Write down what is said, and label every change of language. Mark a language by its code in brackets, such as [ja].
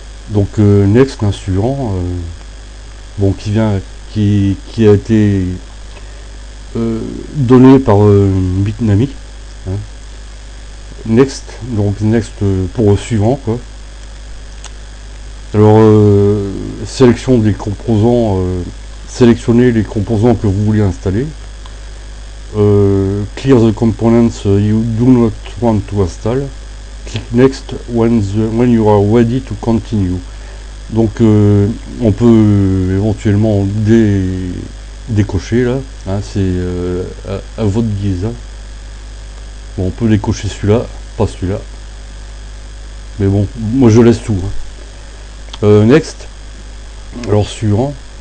[fr] Donc next, un suivant, bon, qui a été donné par Bitnami. Hein. Next, donc next pour suivant, quoi. Alors sélection des composants, sélectionnez les composants que vous voulez installer. [en] Clear the components you do not want to install. Click next when you are ready to continue. [fr] Donc on peut éventuellement décocher là, hein, c'est à votre guise. Hein. Bon, on peut décocher celui-là, pas celui-là. Mais bon, moi je laisse tout. Hein. Next. Alors suivant.